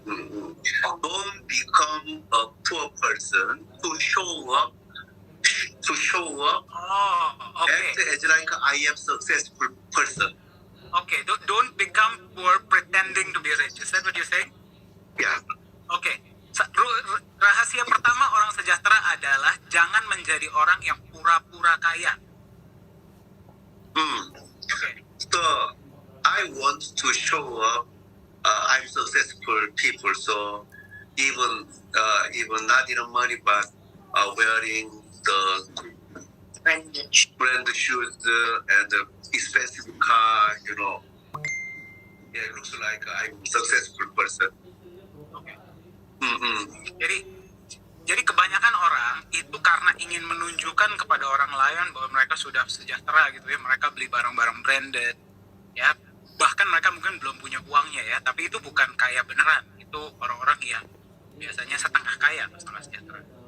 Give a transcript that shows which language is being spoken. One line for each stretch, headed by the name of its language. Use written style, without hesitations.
English: Don't become a poor person to show up. Oh, okay. Act as like I am successful person. Okay, don't become poor pretending to be rich. Is that what you're saying? Yeah.
Indonesian: Oke. Rahasia pertama orang sejahtera adalah jangan menjadi orang yang pura-pura kaya. Oke.
English: So I want to show up. I'm successful people. So even not enough money, but wearing the branded. brand shoes and expensive car. Yeah, it looks like I'm a successful person.
Indonesian: Oke. Mm-hmm. Jadi kebanyakan orang itu karena ingin menunjukkan kepada orang lain bahwa mereka sudah sejahtera gitu ya, mereka beli barang-barang branded, ya. Bahkan mereka mungkin belum punya uangnya ya, tapi itu bukan kaya beneran. Itu orang-orang yang biasanya setengah kaya, setengah sejahtera.